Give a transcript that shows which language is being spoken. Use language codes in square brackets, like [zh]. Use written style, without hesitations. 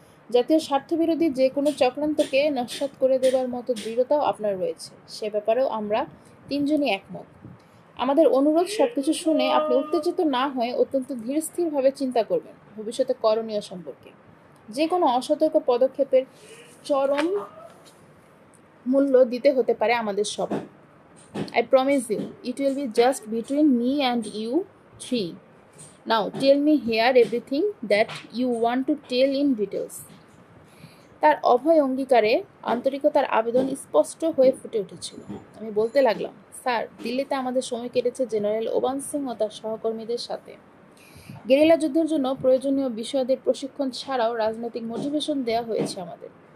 [bn] জাতীয় স্বার্থবিরোধী যে কোনো চক্রান্তকে নস্যাৎ করে দেবার মতো দৃঢ়তাও আপনার রয়েছে, সে ব্যাপারেও আমরা তিনজনই একমত। আমাদের অনুরোধ, সবকিছু শুনে আপনি উত্তেজিত না হয়ে অত্যন্ত ধীরস্থিরভাবে চিন্তা করবেন ভবিষ্যতে করণীয় সম্পর্কে। যে কোনো অসতর্ক পদক্ষেপের চরম মূল্য দিতে হতে পারে আমাদের সবার। [en] I promise you, it will be just between me and you three. Now tell me here everything that you want to tell in details. [bn] তার অভয় অঙ্গীকারে আন্তরিকতার আবেদন স্পষ্ট হয়ে ফুটে উঠেছিল। আমি বলতে লাগলাম, স্যার, দিল্লিতে আমাদের সময় কেটেছে জেনারেল ওবান সিং ও তার সহকর্মীদের সাথে। গেরিলা যুদ্ধের জন্য প্রয়োজনীয় বিষয়াদের প্রশিক্ষণ ছাড়াও রাজনৈতিক মোটিভেশন দেওয়া হয়েছে আমাদের।